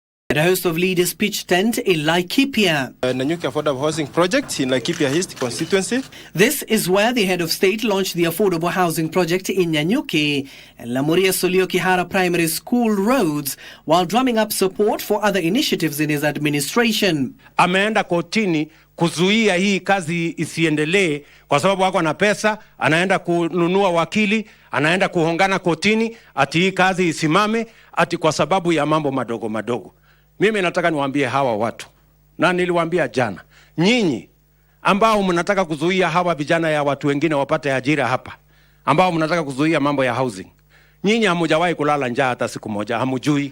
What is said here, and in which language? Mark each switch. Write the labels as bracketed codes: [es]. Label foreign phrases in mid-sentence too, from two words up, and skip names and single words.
[en] The host of Leaders Pitch Tent in Laikipia. Nanyuki Affordable Housing Project in Laikipia East constituency. This is where the head of state launched the affordable housing project in Nanyuki and Lamuria Solio Kihara Primary School roads while drumming up support for other initiatives in his administration. [sw] Ameenda kotini kuzuia hii kazi isiendelee kwa sababu wako na pesa, anaenda kununua wakili, anaenda kuhongana kotini ati hii kazi isimame ati kwa sababu ya mambo madogo madogo. Mimi nataka niwaambie hawa watu, na niliwaambia jana, nyinyi ambao mnataka kuzuia hawa vijana ya watu wengine wapate ajira hapa, ambao mnataka kuzuia mambo ya housing, nyinyi hamujawahi kulala njaa hata siku moja, hamujui.